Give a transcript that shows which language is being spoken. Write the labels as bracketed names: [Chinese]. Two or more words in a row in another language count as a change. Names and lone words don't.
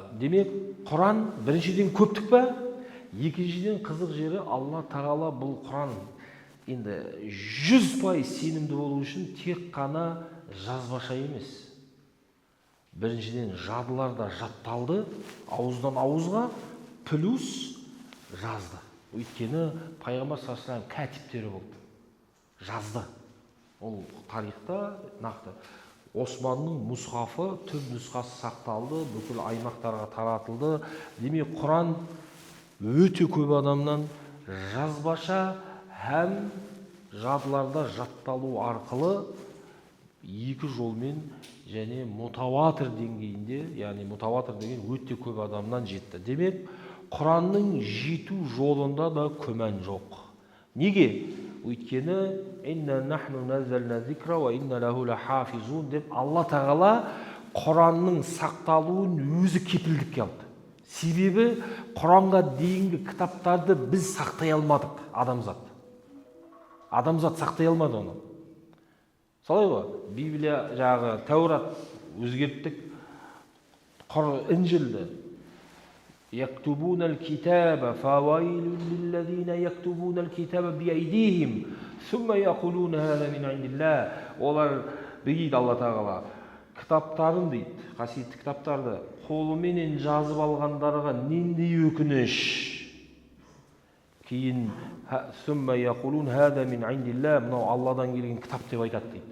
[Kazakh] Демек, Құран біріншіден көптік па? Екіншіден қызық жері, Алла Тағала бұл Құран енді 100% сенімді болу үшін тек қана жазбаша емес. Біріншіден жадыларда жатталды, ауыздан ауызға, плюс жазды. Өйткені пайғамбар [Arabic] صلى الله عليه وسلم [Kazakh] кәтіптері болды. Жазды. Ол тарихта нақты. Османның мұсхафы, түп нұсқасы сақталды, бүкіл аймақтарға таратылды. Демек, Құран өте көп адамнан жазбаша һәм жадыларда жатталу арқылы екі жолмен және мутаватир деңгейінде, яғни мутаватир деген өте көп адамнан жетті. Демек, Құранның жету жолында да күмән жоқ. Неге? Өйткені [Arabic] «إنا نحن نزلنا ذكرا وإنا له لحافظون» [Kazakh] деп Алла Тағала Құранның сақталуын өзі кепілдікке алды. Себебі Құранға дейінгі кітаптарды біз сақтай алмадық, адамзат. Адамзат сақтай алмады оны. Солай ғой, Библия жағы Тәурат өзгерттік, Инжилді. [Arabic] يكتبون الكتاب فويل للذين يكتبون الكتاب بأيديهم ثم يقولون هذا من عند الله. [Kazakh] Олар дейді Алла Тағала, кітаптарын дейді, қасиетті кітаптарды қолыменен жазып алғандарға нендей өкініш. Кейін [Arabic] ثم يقولون هذا من عند الله, [Kazakh] мынау Алладан келген кітап деп айтады дейді.